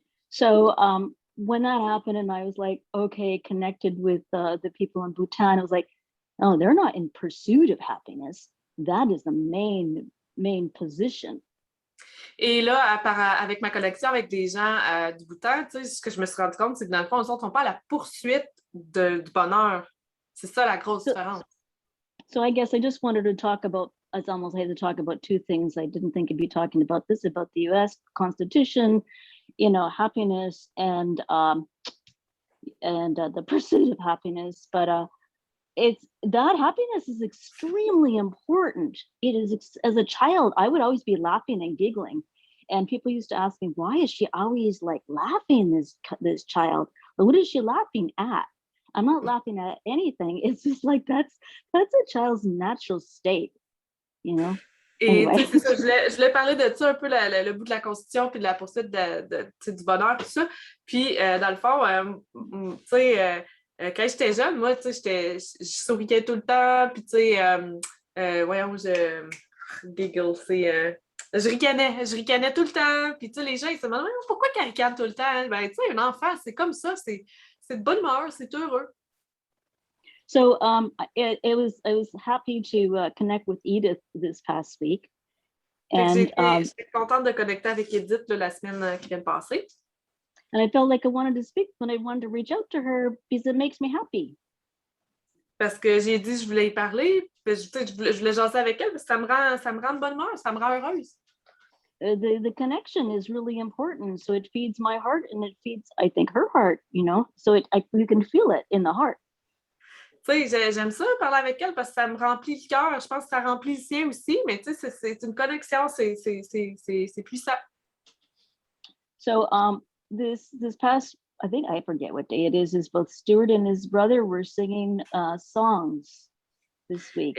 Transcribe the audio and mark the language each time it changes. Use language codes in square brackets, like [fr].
[en] So when that happened and I was like, okay, connected with the people in Bhutan, I was like, oh, they're not in pursuit of happiness. That is the main position. [fr] Et là, avec ma connexion avec des gens du Bhoutan, ce que je me suis rendu compte, c'est que dans le fond, ils ne sont pas à la poursuite du bonheur. C'est ça la grosse différence. [en] So I guess I just wanted to talk about, it's almost I had to talk about two things. I didn't think I'd be talking about this, about the U.S. Constitution, you know, happiness and the pursuit of happiness. But it's that happiness is extremely important. It is, as a child, I would always be laughing and giggling. And people used to ask me, why is she always like laughing, this child? But what is she laughing at? I'm not laughing at anything. It's just like that's a child's natural state, you know. [fr] Et [en] anyway. [fr] C'est ça, je voulais parler de ça un peu, le bout de la Constitution puis de la poursuite du bonheur, tout ça. Puis, dans le fond, tu sais, quand j'étais jeune, moi, tu sais, je souriais tout le temps, puis tu sais, voyons, je giggle, je ricanais tout le temps, puis tu sais, les gens, ils se demandent pourquoi qu'elle ricane tout le temps? Ben, tu sais, un enfant, c'est comme ça, c'est de bonne humeur, c'est heureux. [en] So I was happy to connect with Edith this past week. And [fr] j'étais contente de connecter avec Edith la semaine qui vient de passer. [en] And I felt like I wanted to speak when I wanted to reach out to her because it makes me happy. [fr] parce que j'ai dit que je voulais y parler, puis je voulais jaser avec elle, parce que ça me rend de bonne humeur, ça me rend heureuse. [en] The connection is really important. So it feeds my heart and it feeds, I think, her heart, you know, so you can feel it in the heart. [fr] Tu sais, j'aime ça parler avec elle parce que ça me remplit le cœur. Je pense que ça remplit le sien aussi, mais tu sais, c'est une connexion, c'est puissant. [en] So this past, I think, I forget what day it is both Stuart and his brother were singing songs this week.